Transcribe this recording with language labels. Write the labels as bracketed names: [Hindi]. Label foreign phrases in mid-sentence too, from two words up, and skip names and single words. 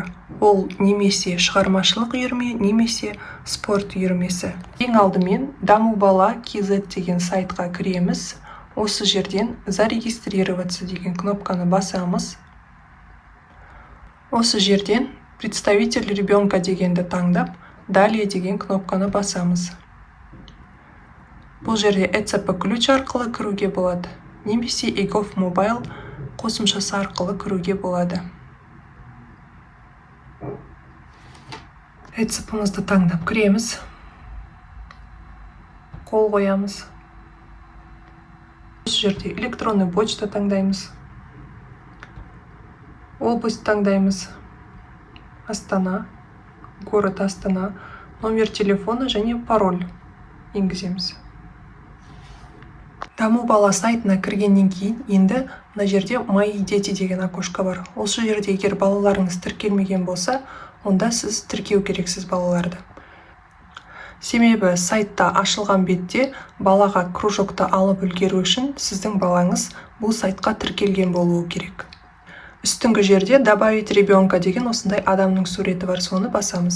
[Kazakh] Ол немесе шығармашылық үйірме, немесе спорт үйірмесі. Ең алдымен даму бала KZ деген сайтқа кіреміз. Осы жерден зарегистрироваться деген кнопканы басамыз. Осы жерден [Russian] представитель ребенка [Kazakh] дегенді таңдап, далее деген кнопканы басамыз. Бұл жерде ECP ключ арқылы кіруге болады, немесе EGOV Mobile қосымшасы арқылы кіруге болады. ECP-мызды таңдап кіреміз. Қол қоямыз. Осы жерде [Russian] электронный почта [Kazakh] таңдаймыз. Область таңдаймыз. Астана, [Russian] город Астана, номер телефона [Kazakh] және пароль енгіземіз. Даму бала сайтына кіргеннен кейін енді мына жерде [Russian] мои дети [Kazakh] деген окошко бар. Осы жерде егер балаларыңыз тіркелмеген болса, онда сіз тіркеу керексіз балаларды. Себебі сайтта ашылған бетте балаға кружокты алып үлгеру үшін сіздің балаңыз бұл сайтқа тіркелген болуы керек. Үстіңгі жерде [Russian] добавить ребенка [Kazakh] деген осындай адамның суреті бар, соны басамыз.